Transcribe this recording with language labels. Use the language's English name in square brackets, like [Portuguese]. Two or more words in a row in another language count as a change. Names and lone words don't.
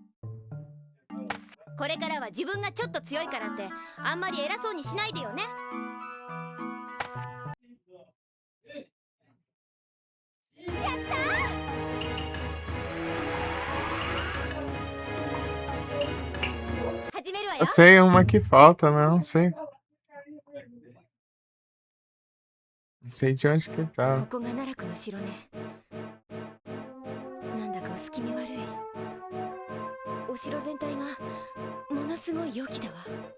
[Japanese] これからは自分がちょっと強いからってあんまり偉そうにしないでよね。やったー。始めるわよ。 [Portuguese] Eu sei uma que falta, mas eu não sei. Não sei de onde que tá. [Japanese] ここが奈落の城ね。なんだか薄気味悪い。お城全体がものすごい陽気だわ。